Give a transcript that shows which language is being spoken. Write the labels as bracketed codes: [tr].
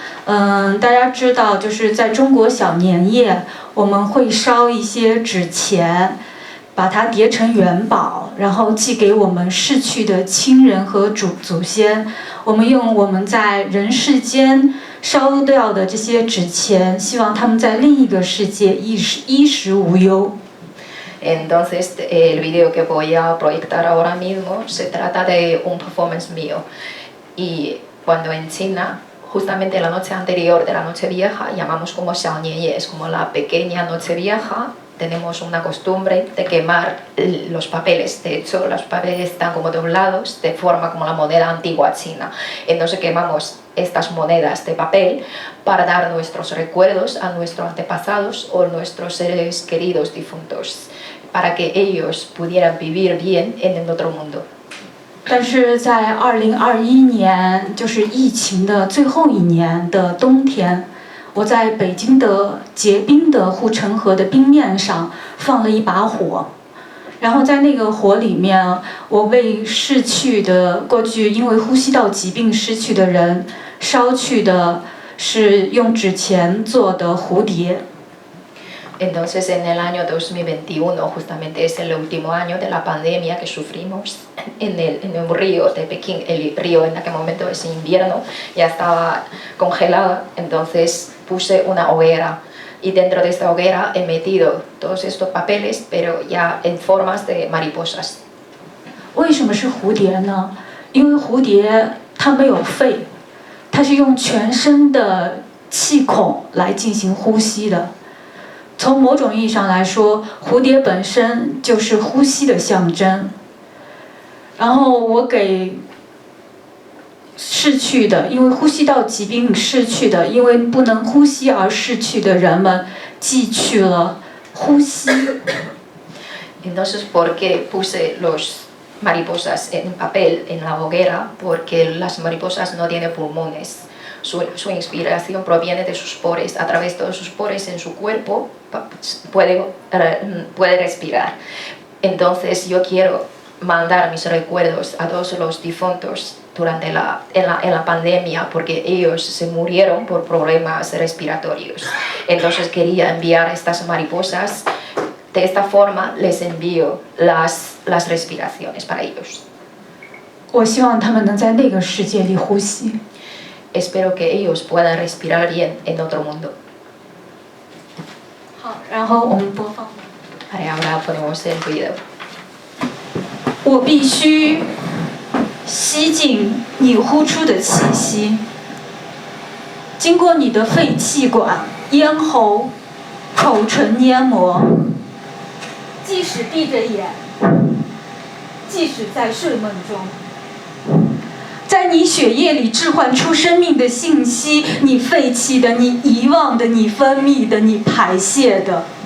[zh] 大家知道，就是在中国小年夜，我们会烧一些纸钱，把它叠成元宝，然后寄给我们逝去的亲人和祖先。我们用我们在人世间烧掉的这些纸钱，希望他们在另一个世界衣食无忧。 [es] Entonces, el vídeo que voy a proyectar ahora mismo se trata de un performance mío. Y cuando en China, justamente la noche anterior de la Nochevieja, llamamos como Xiaonianye, es como la pequeña Nochevieja, tenemos una costumbre de quemar los papeles. De hecho, los papeles están como doblados de forma como la moneda antigua china. Entonces quemamos estas monedas de papel para dar nuestros recuerdos a nuestros antepasados o nuestros seres queridos difuntos, para que ellos pudieran vivir bien en el otro mundo. [zh] 但是在2021年，就是疫情的最后一年的冬天，我在北京的结冰的护城河的冰面上放了一把火，然后在那个火里面，我为逝去的过去因为呼吸道疾病失去的人烧去的是用纸钱做的蝴蝶。 [es] Entonces, en el año 2021, justamente es el último año de la pandemia que sufrimos en el río de Pekín. El río en aquel momento es invierno, ya estaba congelado, entonces puse una hoguera y dentro de esta hoguera he metido todos estos papeles, pero ya en formas de mariposas. [zh] 为什么是蝴蝶呢？因为蝴蝶它没有肺，它是用全身的气孔来进行呼吸的。从某种意义上来说，蝴蝶本身就是呼吸的象征。然后我给逝去的，因为呼吸道疾病逝去的，因为不能呼吸而逝去的人们，寄去了呼吸。 [es] Entonces, ¿por qué puse los mariposas en papel en la hoguera? Porque las mariposas no tienen pulmones. Su inspiración proviene de sus poros. A través de todos sus poros en su cuerpo puede respirar. Entonces yo quiero mandar mis recuerdos a todos los difuntos durante en la pandemia, porque ellos se murieron por problemas respiratorios. Entonces quería enviar estas mariposas de esta forma les envío las respiraciones para ellos. [zh] 我希望他们能在那个世界里呼吸。 [es] Espero que ellos puedan respirar bien en otro mundo. [zh] 好，然后我们播放。 [es] Vale, ahora ponemos el video. [zh] 我必须吸进你呼出的气息，经过你的肺气管、咽喉、口唇黏膜，即使闭着眼，即使在睡梦中，在你血液里置换出生命的信息，你废弃的、你遗忘的、你分泌的、你排泄的。